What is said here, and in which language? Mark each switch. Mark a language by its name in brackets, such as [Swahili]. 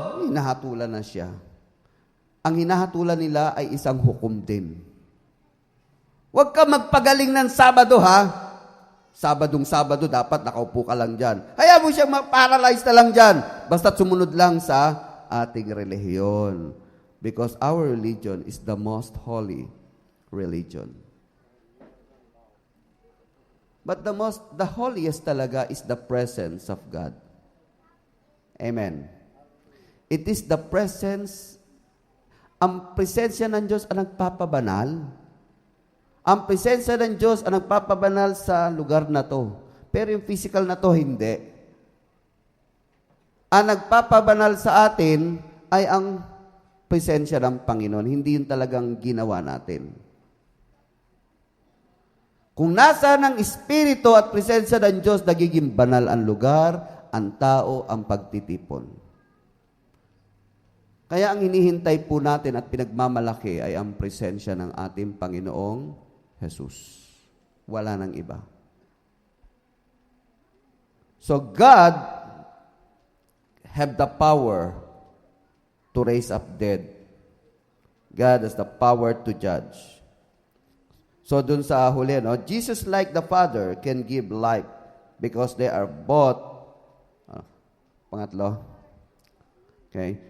[Filipino] Hinahatulan na siya. Ang hinahatulan nila ay isang hukom din. Huwag ka magpagaling ng Sabado, ha? Sabado, dapat nakaupo ka lang dyan. Hayaan mo siyang ma-paralyze na lang dyan. Basta't sumunod lang sa ating relihiyon. [English] Because our religion is the most holy religion. But the holiest talaga is the presence of God. Amen. It is the presence, [Filipino] ang presensya ng Diyos ang nagpapabanal. Ang presensya ng Diyos ang nagpapabanal sa lugar na to. Pero yung physical na to, hindi. Ang nagpapabanal sa atin ay ang presensya ng Panginoon. Hindi yun talagang ginawa natin. Kung nasa ng Espiritu at presensya ng Diyos, nagiging banal ang lugar, ang tao, ang pagtitipon. Kaya ang hinihintay po natin at pinagmamalaki ay ang presensya ng ating Panginoong Jesus. Wala nang iba. [English] So God have the power to raise up dead. God has the power to judge. So [Filipino] dun sa huli, no? [English] Jesus like the Father can give life because they are both, [Filipino] pangatlo, [English] okay?